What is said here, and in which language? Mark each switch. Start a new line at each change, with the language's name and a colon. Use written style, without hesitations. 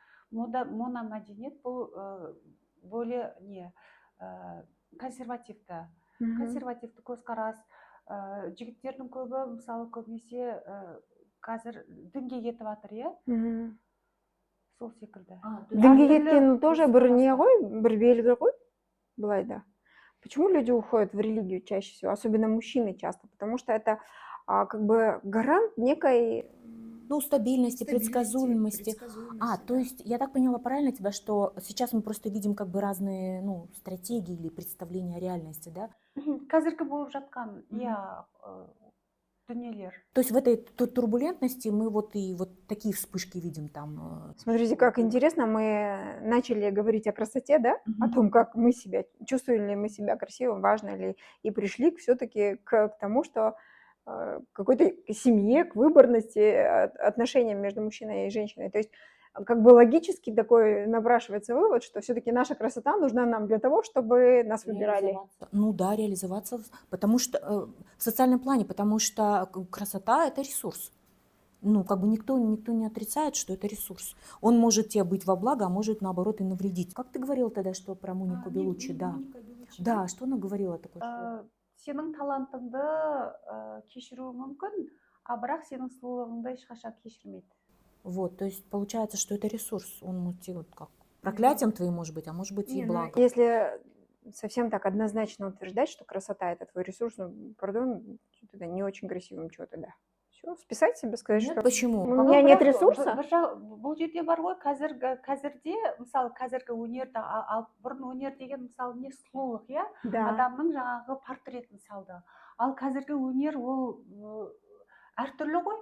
Kazakh: Мономәдениет бұл более консервативті көзқарас. Жігіттердің көбі, мысалы, көбінесе қазір дінге кетіп жатыр, иә? Сол секілді. Дінге кеткен тоже бір не ғой, бір белгі ғой, былай да.
Russian: Почему люди уходят в религию чаще всего, особенно мужчины часто? Потому что это как бы гарант некой... Ну, стабильности, предсказуемости. То есть я так поняла правильно тебя, что сейчас мы просто видим как бы разные, ну, стратегии или представления о реальности, да?
Kazakh: Қазіргі болып жатқан, иә, дүниелер.
Russian: То есть в этой турбулентности мы вот такие вспышки видим там. Смотрите, как интересно, мы начали говорить о красоте, да? О том, как мы себя, чувствуем ли мы себя красивым, важно ли, и пришли все-таки к тому, что какой-то семье, к выборности, отношениям между мужчиной и женщиной. То есть как бы логически такой напрашивается вывод, что все-таки наша красота нужна нам для того, чтобы нас выбирали. Ну да, реализоваться, потому что в социальном плане, потому что красота – это ресурс. Ну, как бы никто не отрицает, что это ресурс. Он может тебе быть во благо, а может, наоборот, и навредить. Как ты говорила тогда, что про Монику Белуччи, да? Да, что она говорила такое?
Kazakh: Сенің талантыңды кешіруі мүмкін, а бірақ сенің сұлулығыңды ешқашан кешірмейді.
Russian: Вот, то есть получается, что это ресурс. Он может тебе вот как проклятием твоим может быть, а может быть и благом. Если совсем так однозначно утверждать, что красота – это твой ресурс, ну, пардон, что-то не очень красивым чего-то, да. Все, списать себе, сказать, Нет, что почему? у меня нет ресурса.
Kazakh: Бұл жерде бар ғой, қазірде, мысалы, қазіргі өнерді алып, бұрын өнер деген, мысалы, не сұлулық, иә?
Russian: Да.
Kazakh: Адамның жаңағы портретін салды. Ал қазіргі өнер ол әртүрлі ғой.